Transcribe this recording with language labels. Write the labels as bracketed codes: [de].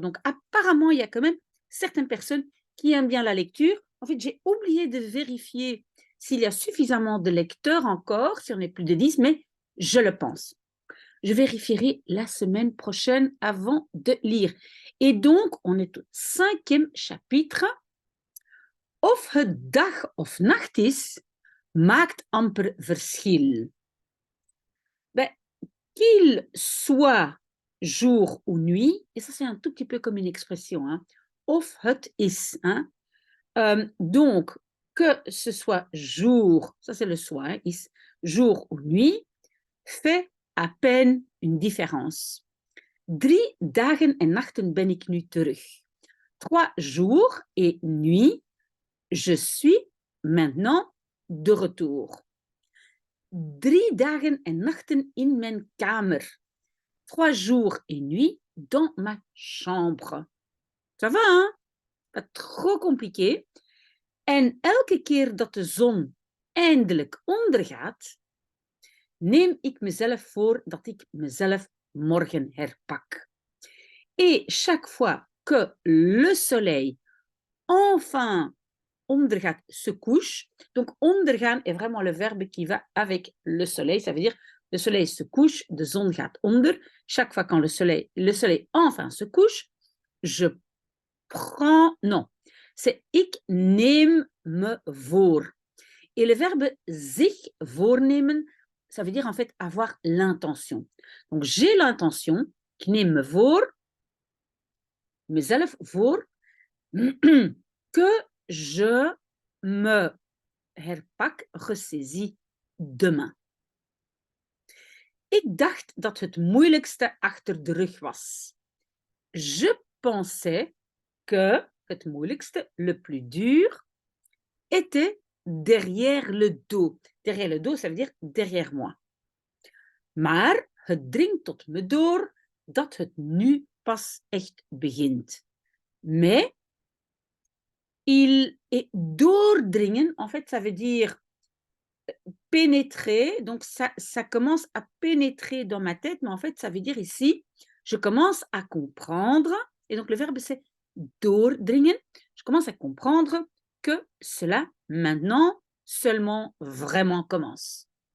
[fr] Donc, apparemment, il y a quand même certaines personnes qui aiment bien la lecture. En fait, j'ai oublié de vérifier s'il y a suffisamment de lecteurs encore, si on est plus de 10, mais je le pense. Je vérifierai la semaine prochaine avant de lire. Et donc, on est au 5e chapitre. [nl] Of het dag of nacht is, maakt amper verschil. [fr] Ben, qu'il soit jour ou nuit, et ça c'est un tout petit peu comme une expression, hein, [nl] of het is, [fr] hein, donc que ce soit jour, ça c'est le soir, hein, is, jour ou nuit, fait à peine une différence. [nl] 3 dagen en nachten ben ik nu terug. [fr] 3 jours et nuits, je suis maintenant de retour. [nl] 3 dagen en nachten in mijn kamer. [fr] 3 jours et nuits dans ma chambre. Ça va, hein? Pas trop compliqué. [nl] En elke keer dat de zon eindelijk ondergaat, neem ik mezelf voor dat ik mezelf morgen herpak. [fr] Et chaque fois que le soleil enfin ondergaat, se couche, donc ondergaan est vraiment le verbe qui va avec le soleil, ça veut dire le soleil se couche, [nl] de zon gaat onder. [fr] Chaque fois quand le soleil enfin se couche, je prends, non, c'est [nl] ik neem me voor. [fr] Et le verbe [nl] zich voornemen, [fr] ça veut dire en fait avoir l'intention. Donc j'ai l'intention, [nl] ik neem me voor, mezelf voor, [fr] que je me herpak, ressaisis demain. [nl] Ik dacht dat het moeilijkste achter de rug was. [fr] Je pensais que [nl] het moeilijkste, [fr] le plus dur, était derrière le dos. Derrière le dos, ça veut dire derrière moi. [nl] Maar het dringt tot me door dat het nu pas echt begint. [fr] Mais il est doordringen, en fait, ça veut dire pénétrer, donc ça commence à pénétrer dans ma tête, mais en fait, ça veut dire ici, je commence à comprendre, et donc le verbe c'est doordringen, je commence à comprendre que cela, maintenant, seulement vraiment commence.